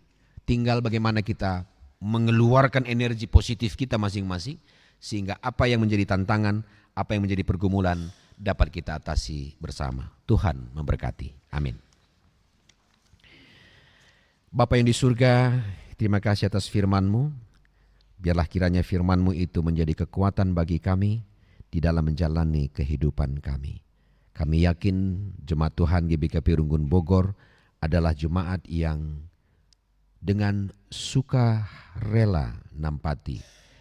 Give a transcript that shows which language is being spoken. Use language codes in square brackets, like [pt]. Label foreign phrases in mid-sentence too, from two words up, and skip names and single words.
[id] Tinggal bagaimana kita mengeluarkan energi positif kita masing-masing, sehingga apa yang menjadi tantangan, apa yang menjadi pergumulan dapat kita atasi bersama. Tuhan memberkati. Amin. Bapa yang di surga, terima kasih atas firman-Mu. Biarlah kiranya firman-Mu itu menjadi kekuatan bagi kami di dalam menjalani kehidupan kami. Kami yakin jemaat Tuhan GBKP Runggun Bogor adalah jemaat yang dengan suka rela nampati